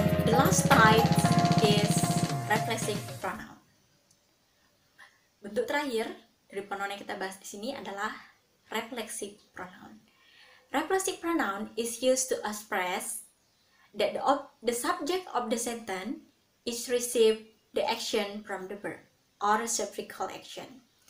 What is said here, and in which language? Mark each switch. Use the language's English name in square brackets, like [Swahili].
[English] Last type is reflexive pronoun. [Indonesian] Bentuk terakhir dari pronoun yang kita bahas di sini adalah reflexive pronoun. [English] reflexive pronoun is used to express that the subject of the sentence is receive the action from the verb or reciprocal action.